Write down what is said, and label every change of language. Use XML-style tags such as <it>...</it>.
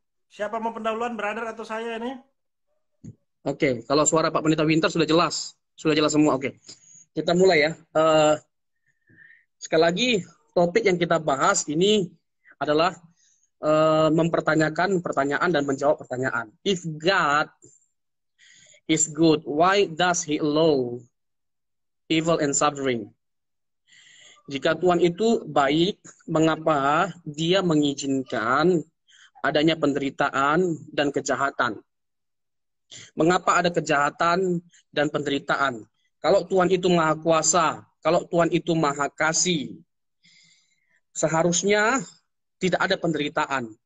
<id>Siapa mau pendahuluan, brother atau saya ini? Oke, kalau suara Pak Pendeta Winter sudah jelas. Sudah jelas semua. Oke, kita mulai ya. Sekali lagi, topik yang kita bahas ini adalah mempertanyakan pertanyaan dan menjawab pertanyaan.</id> <en>If God is good, why does He allow evil and suffering?</en> <id>Jika Tuhan itu baik, mengapa Dia mengizinkan adanya penderitaan dan kejahatan? Mengapa ada kejahatan dan penderitaan? Kalau Tuhan itu maha kuasa, kalau Tuhan itu maha kasih, seharusnya tidak ada penderitaan.</id>